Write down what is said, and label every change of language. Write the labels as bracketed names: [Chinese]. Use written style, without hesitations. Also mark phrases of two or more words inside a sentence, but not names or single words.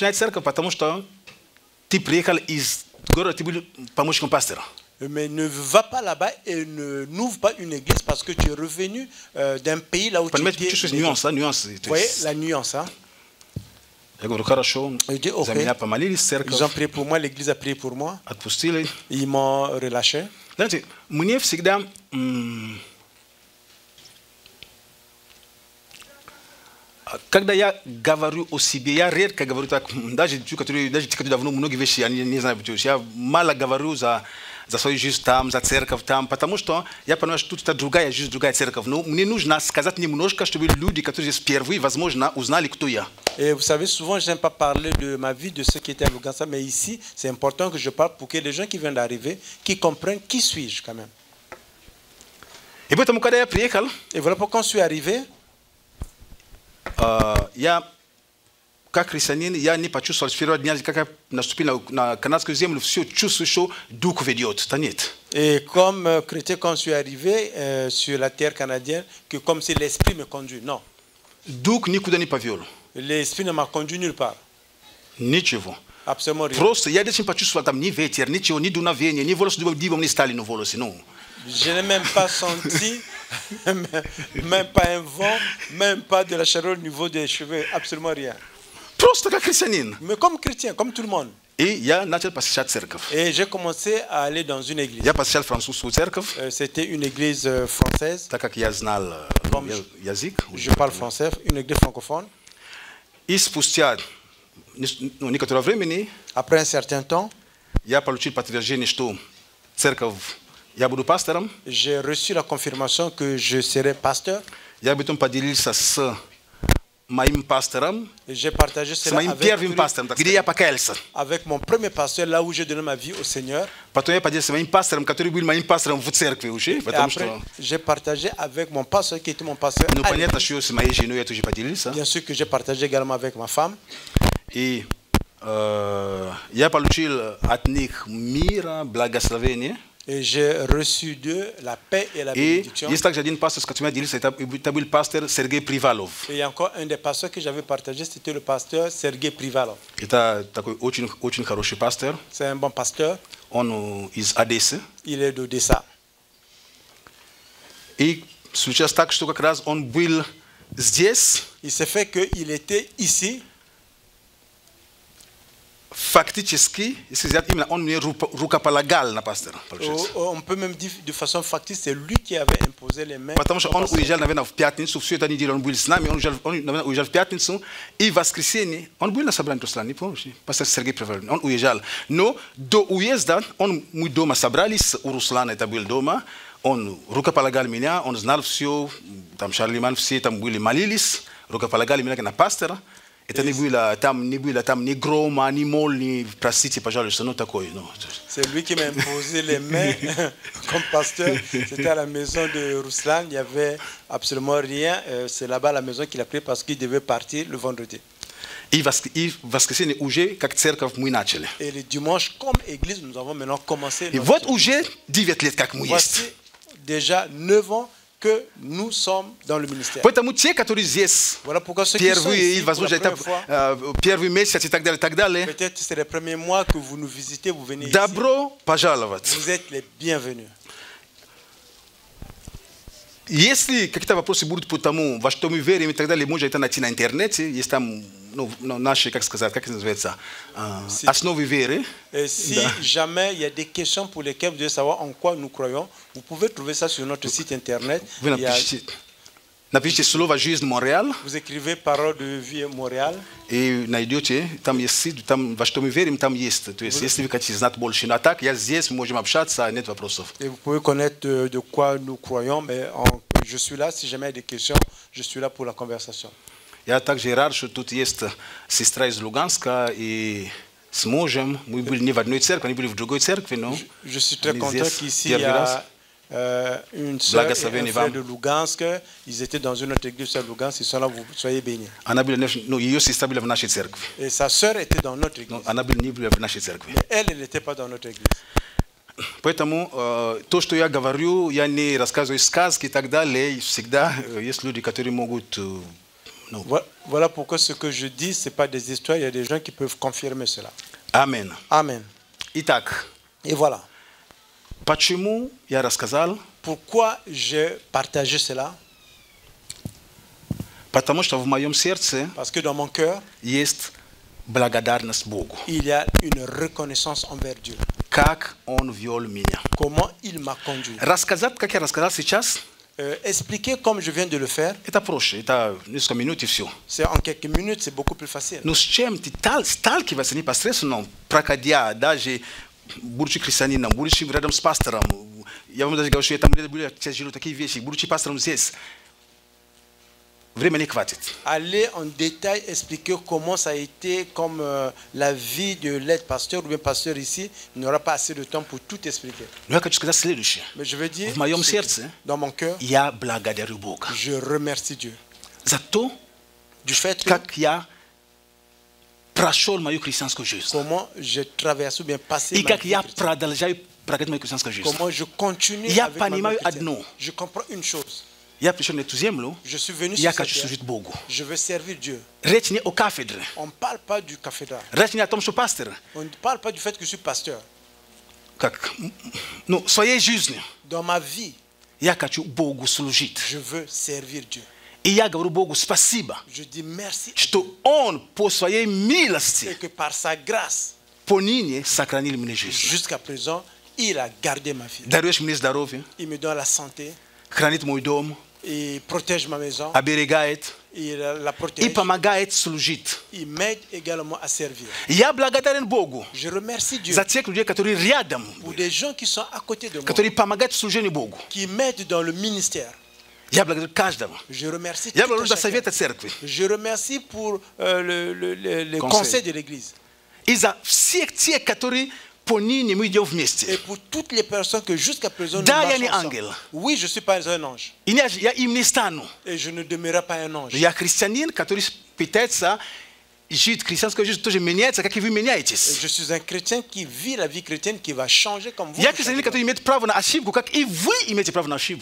[French] Mais ne va pas là-bas et n'ouvre pas une église parce que tu es revenu d'un pays là où tu es. Vous voyez la nuance, hein? Je dis, okay. Ils ont prié pour moi, l'église a prié pour moi. Ils m'ont relâché. [Russian] Когда я говорю о себе, я редко говорю так, даже те, которые давно многие вещи я не знаю, я мало говорю за свою жизнь там, за церковь там, потому что я понимаю, что тут это другая жизнь, другая церковь. Но мне нужно сказать немножко, чтобы люди, которые здесь впервые, возможно, узнали, кто я. [French] Et vous savez, souvent, je n'aime pas parler de ma vie, de ceux qui étaient à l'Ouganda, mais ici, c'est important que je parle pour que les gens qui viennent d'arriver, qui comprennent qui suis-je quand même. Et voilà pourquoi je suis arrivé. [Russian] Я как христианин, я не почувствовал с первого дня, как я наступил на канадскую землю, все чувствую, что Дух ведет. Да нет. [French] Et comme chrétien, quand je suis arrivé sur la terre canadienne, que comme si l'esprit me conduit, non. [Russian] Дух никуда не повел. [French] L'esprit ne m'a conduit nulle part. [Russian] Ничего. [French] Absolument rien. [Russian] Просто я даже не почувствовал там ни ветер, ничего, ни дуновения, ни волосы дыбом не стали на волосы, ну. [French] Je n'ai même pas senti, même pas un vent, même pas de la chaleur au niveau des cheveux, absolument rien. [Russian] Просто как христианин. [French] Mais comme chrétien, comme tout le monde. [Russian] И я начал посещать церковь. [French] Et j'ai commencé à aller dans une église. [Russian] Я посещал французскую церковь. [French] C'était une église française. [Russian] Так как я знал язык. [French] Je parle français, une église francophone. [Russian] И спустя некоторое времени, [French] après un certain temps, [Russian] я получил подтверждение, что церковь я буду пастором. [French] J'ai reçu la confirmation que je serai pasteur. [Russian] Я потом поделился с моим пастором, [French] j'ai partagé cela [Russian] с моим первым пастором, где я покаялся. [French] Avec mon premier pasteur, là où j'ai donné ma vie au Seigneur. [Russian] Потом я поделился с моим пастором, который был моим пастором в церкви уже, потому что [French] j'ai partagé avec mon pasteur qui était mon pasteur. [Russian] Ну понятно, что с моей женой я тоже поделился. [French] Bien sûr que j'ai partagé également avec ma femme. [Russian] И я получил от них мира, благословения. [French] Et j'ai reçu d'eux la paix et la bénédiction. [Russian] Есть также один пастор, с которым я делился, это был пастор Сергей Привалов. [French] Et il y a encore un des pasteurs que j'avais partagé, c'était le pasteur Sergei Privalov. [Russian] Это такой очень хороший пастор. [French] C'est un bon pasteur. [Russian] Он из Одессы. [French] Il est d'Odessa. [Russian] И случилось так, что как раз он был здесь. [French] Il s'est fait qu'il était ici. [Russian] Фактически, если взять именно, он мне рукополагал на пастора. [French] On peut même dire de façon factice, c'est lui qui avait imposé les mains. [Russian] Потому что он уезжал, наверное, в пятницу, всю эту неделю он был с нами, он уезжал в пятницу, и в воскресенье, он был на собрании в Руслане, не помнишь? Пастор Сергей Привалов, он уезжал. Но до уезда, мы дома собрались, у Руслана это был дома, он рукополагал меня, он знал все, там Шарлиман, все там были, молились, рукополагали меня на пастора. Это не было там ни грома, ни моль, ни простите, пожалуйста, ну такое. Ну. [French] C'est lui qui m'a imposé les mains comme pasteur. C'était à la maison de Ruslan, il n'y avait absolument rien. C'est là-bas à la maison qu'il a pris parce qu'il devait partir le vendredi. [Russian] И воскресенье уже как церковь мы начали. [French] Et le dimanche, comme église, nous avons maintenant commencé. [Russian] И вот уже 9 лет как мы есть. [French] Voici déjà 9 ans que nous sommes dans le ministère. [Russian] Поэтому те, которые здесь, [French] Voilà pourquoi ceux qui sont ici pour la première fois, [Russian] первый месяц и так далее, [French] peut-être c'est les premiers mois que vous nous visitez, vous venez ici. [Russian] Добро пожаловать. [French] Vous êtes les bienvenus. [Russian] Если какие-то вопросы будут по тому, во что мы верим и так далее, можно это найти на интернете, есть там наши, как сказать, как это называется, основы веры. [French] Si jamais il y a des questions pour lesquelles vous devez savoir en quoi nous croyons, vous pouvez trouver ça sur notre site internet. [Russian] Напишите слово «Жизнь Монреаль». [French] Vous écrivez «Parole de vie Montréal». [Russian] И найдете, там есть, там, во что мы верим, там есть. То есть, если вы хотите знать больше. Но так, я здесь, мы можем общаться, нет вопросов. [French] Et vous pouvez connaître de quoi nous croyons, mais je suis là, si jamais il y a des questions, je suis là pour la conversation. [Russian] Я также рад, что тут есть сестра из Луганска, и с мужем. Мы были не в одной церкви, они были в другой церкви, но [French] je suis très content qu'ici, il y a une sœur et un frère de Lugansk. Ils étaient dans une autre église à Lugansk. Ils sont là, vous soyez bénis. Et sa sœur était dans notre église. Mais elle n'était pas dans notre église. [Russian] Поэтому то, что я говорю, я не рассказываю сказки и так далее. Всегда есть люди, которые могут... [French] Voilà pourquoi ce que je dis, ce n'est pas des histoires. Il y a des gens qui peuvent confirmer cela. Amen. Amen. [Russian] Итак. [French] Et voilà. [Russian] Почему я рассказал? [French] Pourquoi j'ai partagé cela? [Russian] Потому что в моем сердце [French] Parce que dans mon cœur, [Russian] есть благодарность Богу. [French] Il y a une reconnaissance envers Dieu. [Russian] Как Он вел меня. [French] Comment il m'a conduit. [Russian] Рассказать, как я рассказал сейчас, [French] expliquer comme je viens de le faire, [Russian] это проще, это несколько минут и все. [French] C'est en quelques minutes, c'est beaucoup plus facile. [Russian] Но с чем ты сталкиваешься непосредственно, проходя, даже будучи христианином, будучи рядом с пастором, я вам даже говорю, что я там были тяжело такие вещи, будучи пастором здесь, время не хватит. [French] Aller en détail expliquer comment ça a été comme la vie de l'être pasteur ou bien pasteur ici, il n'y aura pas assez de temps pour tout expliquer. [Russian] Но я хочу сказать следующее. [French] Mais je veux dire, [Russian] в моем сердце, [French] dans mon cœur, [Russian] я благодарю Бога. [French] Je remercie Dieu. [Russian] За то, [French] du fait [Russian] как я прошел мою христианскую жизнь. [French] Comment j'ai traversé ou bien passé [Russian] и как я продолжаю прожить мою христианскую жизнь. [French] Comment je continue [Russian] я [French] avec [Russian] понимаю [French] ma vie [Russian] одно. [French] Je comprends une chose. [Russian] Я пришел на эту землю, я хочу служить Богу. [French] Je veux servir Dieu. [Russian] Речь не о кафедре. [French] On ne parle pas du cathédrale. [Russian] Речь не о том, что пастор. [French] On ne parle pas du fait que je suis pasteur. [Russian] Как, ну, в своей жизни. [French] Dans ma vie, [Russian] я хочу Богу служить. [French] Je veux servir Dieu. [Russian] И я говорю Богу спасибо, [French] je dis merci, [Russian] что Он по своей милости, [French] et que par sa grâce, [Russian] поныне сохранил мне жизнь. [French] Jusqu'à présent, il a gardé ma vie. [Russian] Даруешь мне здоровье. [French] Il me donne la santé. [Russian] Хранит мой дом. [French] Il protège ma maison. [Russian] Оберегает. [French] Il la protège. [Russian] И помогает служить. [French] Il m'aide également à servir. [Russian] Я благодарен Богу. [French] Je remercie Dieu. [Russian] За тех людей, которые рядом. [French] Pour des gens qui sont à côté de moi. [Russian] Которые помогают служению Богу. [French] Qui m'aident dans le ministère. [Russian] Я благодарю каждого. [French] Je remercie [Russian] Я благодарю за советы церкви. [French] Je remercie pour le conseil de l'église. [Russian] И за всех тех, которые поныне мы идем вместе. [French] Et pour toutes les personnes que jusqu'à présent nous [Russian] Да, я [French] marchons [Russian] не [French] ensemble. [Russian] ангел. [French] Oui, je suis pas un ange. [Russian] И я им не стану. [French] Et je ne demeurerai pas un ange. [Russian] Я христианин, который пытается жить христианской жизнью, тоже меняется, как и вы меняетесь. [French] Je suis un chrétien qui vit la vie chrétienne qui va changer comme vous. [Russian] Я христианин, который имеет право на ошибку, как и вы имеете право на ошибку.